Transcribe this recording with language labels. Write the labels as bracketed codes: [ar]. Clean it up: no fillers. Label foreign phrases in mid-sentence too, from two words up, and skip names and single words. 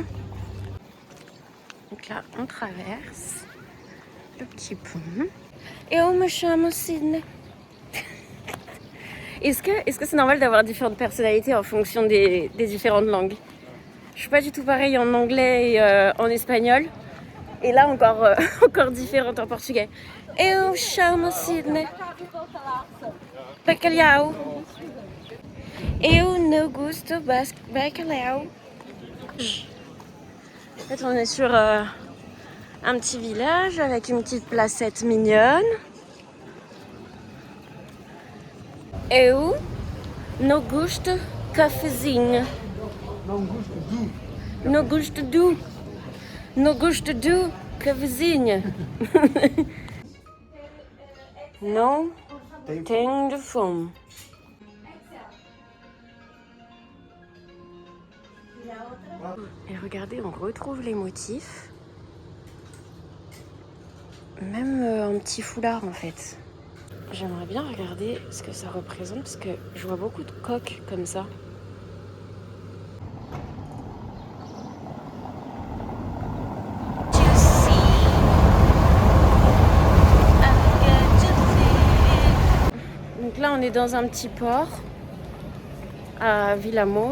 [fr] Donc là, on traverse le petit pont. Et on me chame Sydney. Est-ce que c'est normal d'avoir différentes personnalités en fonction des différentes langues? Je suis pas du tout pareil en anglais et en espagnol. Et là, encore différente en portugais. [pt] Eu chamo Sydney. Bacalhau. Eu não gosto bacalhau. [fr] En fait, on est sur un petit village avec une petite placette mignonne. [pt] Eu não gosto cafezinho. Não gosto do cafezinho. Não tenho fome. [fr] Et regardez, on retrouve les motifs. Même un petit foulard en fait. J'aimerais bien regarder ce que ça représente parce que je vois beaucoup de coques comme ça. Donc là on est dans un petit port à Vilamor.